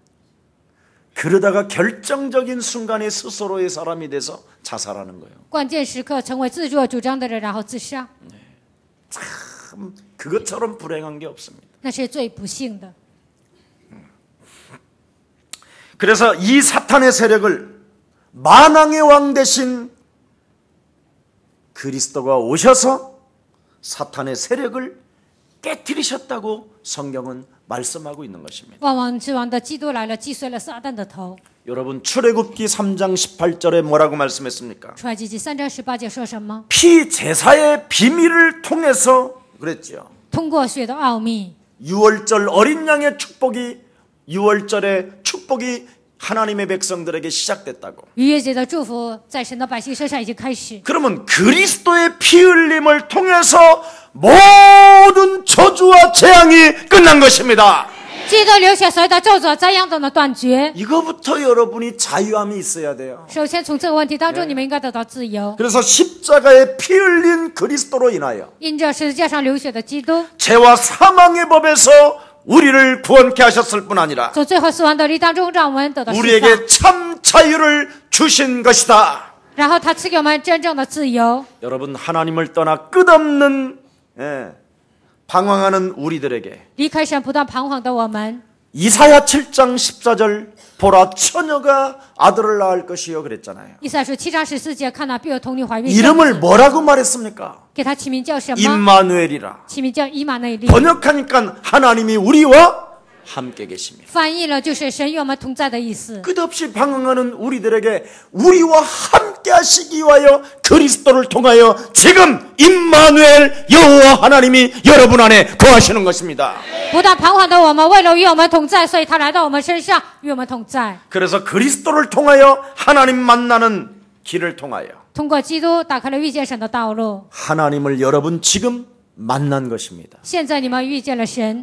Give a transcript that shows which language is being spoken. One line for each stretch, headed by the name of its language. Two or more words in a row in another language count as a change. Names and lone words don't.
Korean: 그러다가 결정적인 순간에 스스로의 사람이 돼서 자살하는 거예요.
Chinese: 关键时刻成为自作主张的人，然后自杀，
Korean: 참 그것처럼 불행한 게 없습니다.
Chinese: 那是最不幸的。
Korean: 그래서 이 사탄의 세력을 만왕의 왕 대신 그리스도가 오셔서 사탄의 세력을 깨뜨리셨다고 성경은 말씀하고 있는 것입니다.
Chinese: 万王之王的基督来了，击碎了撒旦的头。
Korean: 여러분 출애굽기 3장 18절에 뭐라고 말씀했습니까?
Chinese: 出埃及记3章18节说什么？
Korean: 피제사의 비밀을 통해서 그랬죠.
Chinese: 通过血的奥秘，
Korean: 유월절 어린 양의 축복이 6월절에 축복이 하나님의 백성들에게 시작됐다고.
Chinese: 逾越节的祝福在神的百姓身上已经开始。
Korean: 그러면 그리스도의 피 흘림을 통해서 모든 저주와 재앙이 끝난 것입니다.
Chinese: 基督流血，所有的咒诅、灾殃等的断绝。
Korean: 이거부터 여러분이 자유함이 있어야 돼요.
Chinese: 首先，从这个问题当中，你们应该得到自由。
Korean: 그래서 십자가에 피 흘린 그리스도로 인하여
Chinese: 因着十字架上流血的基督，
Korean: 죄와 사망의 법에서 우리를 구원케 하셨을 뿐 아니라
Chinese: 从罪和死亡的力当中，让我们得到释放。
Korean: 우리에게 참 자유를 주신 것이다.
Chinese: 然后他赐给我们真正的自由。
Korean: 여러분, 하나님을 떠나 끝없는 방황하는 우리들에게
Chinese: 离开神不断彷徨的我们，
Korean: 이사야 7장 14절 보라 처녀가 아들을 낳을 것이요 그랬잖아요.
Chinese: 以赛亚书7章14节，看到必有童女怀孕，
Korean: 이름을 뭐라고 말했습니까?
Chinese: 给他起名叫什么？
Korean: 임마누엘이라.
Chinese: 起名叫以马内利。
Korean: 번역하니까 하나님이 우리와 함께 계십니다.
Chinese: 翻译了就是神与我们同在的意思。
Korean: 끝없이 방황하는 우리들에게 우리와 함께 하시기 위하여 그리스도를 통하여 지금 임마누엘 여호와 하나님이 여러분 안에 거하시는 것입니다.
Chinese: 不断彷徨的我们，为了与我们同在，所以他来到我们身上，与我们同在。
Korean: 그래서 그리스도를 통하여 하나님 만나는 길을 통하여
Chinese: 通过基督打开了遇见神的道路。
Korean: 하나님을 여러분 지금 만난 것입니다.
Chinese: 现在你们遇见了神，